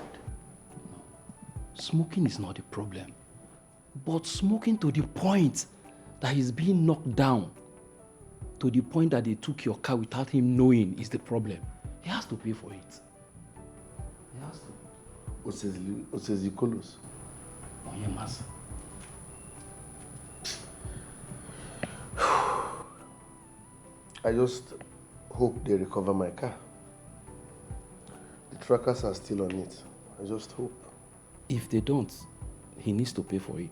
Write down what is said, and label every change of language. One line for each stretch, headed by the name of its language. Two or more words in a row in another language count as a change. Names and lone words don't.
English: Smoking is not the problem. But smoking to the point that he's being knocked down, to the point that they took your car without him knowing, is the problem. He has to pay for it. He has to. Osezi Kolos. Onyemas. I just hope they recover my car. The trackers are still on it. I just hope. If they don't, he needs to pay for it.